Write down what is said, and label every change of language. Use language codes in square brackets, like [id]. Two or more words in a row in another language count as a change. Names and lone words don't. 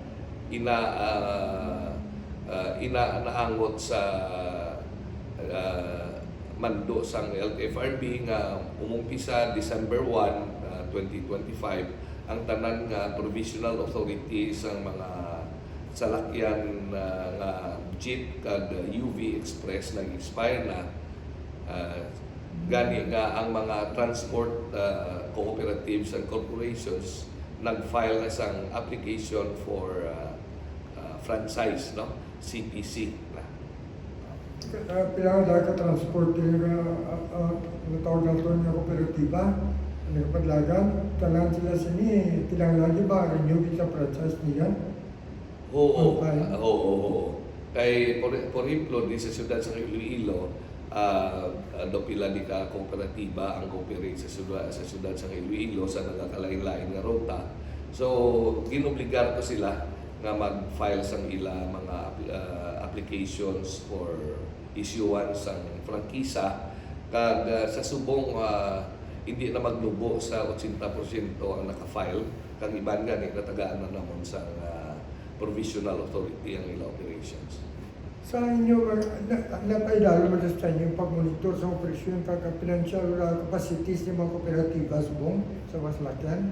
[hil] Naangot sa mando sang LTFRB nga umumpisa December 1, 2025 ang tanan nga [en] provisional authority [hil] sa mga salakyan nga jeep kag UV Express nag-expire na. Gani nga ang mga [en] transport cooperatives and corporations [hil] nag-file na sang [en] application for franchise, [hil] no? CPC na. Kaya dahil ka transporting natawag na ito ng kooperatiba, nagpadlagan, tanan sila sini, tinanglan ba, renew sa franchise niya? Oo. Kay, for example, di sa siyudad sa Iloilo, do pila di ka kooperatiba ang cooperate sa siyudad sa Iloilo sa nagakalain-lain nga ruta. So, ginobligar ko sila nga mag-file sang ila mga [en] applications for issuance [hil] sang prangkisa kag sa subong hindi na magnubo sa 80% ang naka-file kag iban gani natagaan na namon sa [en] provisional authority [hil] ang ila operations. Sa inyo, napaidalo mo sa inyo pag-monitor sa operasyon kag [en] financial capacities [hil] ng mga kooperatiba subong sa Maslakyan.